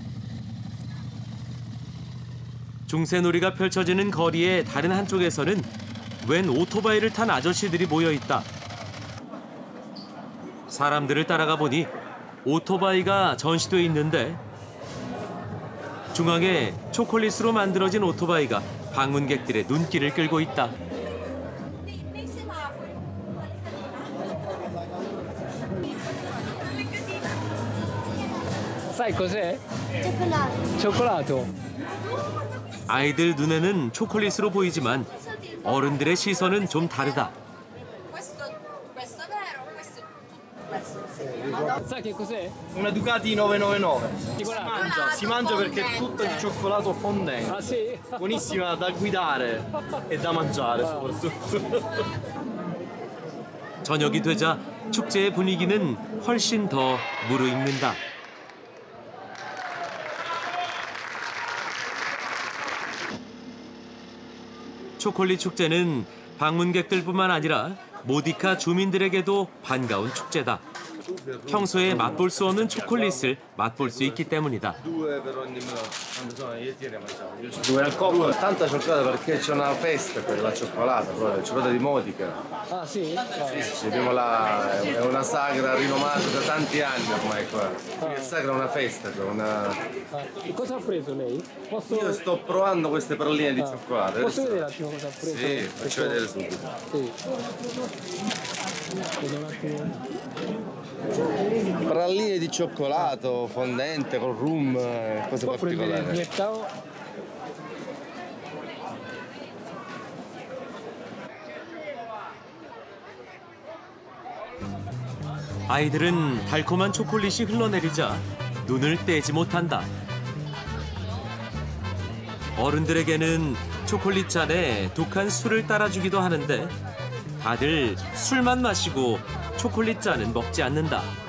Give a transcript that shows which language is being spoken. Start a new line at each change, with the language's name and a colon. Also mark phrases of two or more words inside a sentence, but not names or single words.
Korean: 중세놀이가 펼쳐지는 거리의 다른 한쪽에서는 웬 오토바이를 탄 아저씨들이 모여있다. 사람들을 따라가 보니 오토바이가 전시돼 있는데 중앙에 초콜릿으로 만들어진 오토바이가 방문객들의 눈길을 끌고 있다.
Italian: Sai cos'è? Cioccolato.
Korean: 아이들 눈에는 초콜릿으로 보이지만 어른들의 시선은 좀 다르다.
Italian: Sai che cos'è? Una Ducati 999. Si mangia perché è tutto di cioccolato fondente. Ah sì? Buonissima da guidare e da mangiare soprattutto.
Korean: 저녁이 되자 축제의 분위기는 훨씬 더 무르익는다. 초콜릿 축제는 방문객들뿐만 아니라 모디카 주민들에게도 반가운 축제다. 평소에 맛볼 수 없는 초콜릿을 맛볼 수 있기 때문이다.
Italian: Due al coppo, tanta cioccolata perché c'è una festa per la cioccolata, proprio, la cioccolata di Modica. Ah sì? Sì, abbiamo è una sagra rinomata da tanti anni ormai qua. È sagra una festa. E cosa ha preso lei? Io sto provando queste palline di cioccolato. Posso vedere un attimo cosa ha preso? Sì, faccio vedere subito. Sì. Vedo un attimo. Pralline di cioccolato fondente con rum, cose particolari.
Korean: 아이들은 달콤한 초콜릿이 흘러내리자 눈을 떼지 못한다. 어른들에게는 초콜릿 잔에 독한 술을 따라주기도 하는데 다들 술만 마시고 초콜릿 잔은 먹지 않는다.